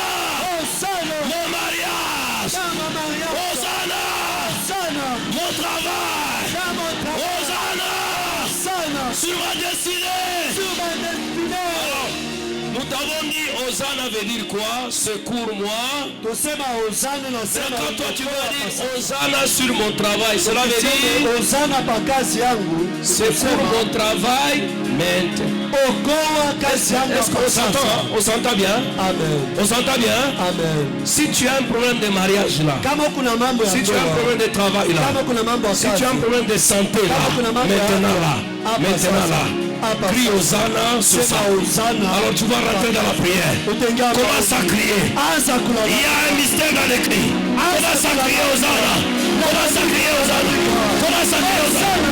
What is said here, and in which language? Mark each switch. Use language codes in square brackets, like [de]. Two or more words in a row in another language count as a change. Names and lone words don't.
[fr] Hosanna. Mon mariage. Dans mon mariage. Hosanna. Hosanna. Mon travail. Dans mon travail. Hosanna. Hosanna. Sur ma destinée. Sur ma destinée. Alors, nous t'avons dit Hosanna veut dire quoi? Secours-moi. [sw] Tusema Hosanna na [fr] Mais [sw] sema. [fr] quand toi tu vas dire Hosanna sur mon travail, cela veut dire [sw] Hosanna pa kazi yangu. [fr] c'est pour mon travail maintenant. [sw] Okoa kazi yangu. [fr] Est-ce qu'on s'entend? On s'entend bien? Amen. On s'entend bien? Amen. Si tu as un problème de mariage là, [sw] Kama kuna mambo ya [fr] si tu as un [sw] ndoa, [fr] problème de travail là, [sw] kama kuna mambo ya [fr] si tu as un [sw] kazi, [fr] problème de santé là, maintenant là, crie Hosanna sur ça. Alors tu vas rentrer dans la prière. Commence à crier. Il y a un mystère dans les cris. Commence à crier Hosanna. Commence à crier Hosanna. Commence à crier Hosanna.